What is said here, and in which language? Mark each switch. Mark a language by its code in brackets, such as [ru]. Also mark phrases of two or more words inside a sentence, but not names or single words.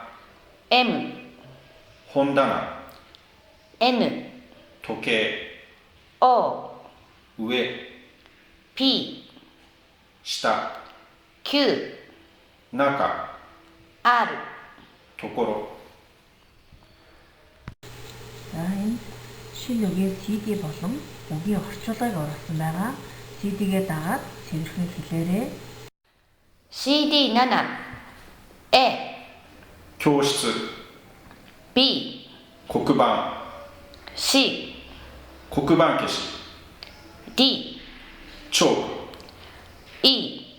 [ja] M 本棚 N 時計 O 上 P 下 Q 中 R ところ [mn] За энэ шинэ үгийн CD болон үгийн орчуулгыг оруулсан байгаа. CD-гээ дагаад цэвэрхэн хэлээрэй. CD 7 A [ja] 教室 B 黒板 C 黒板消し D チョーク E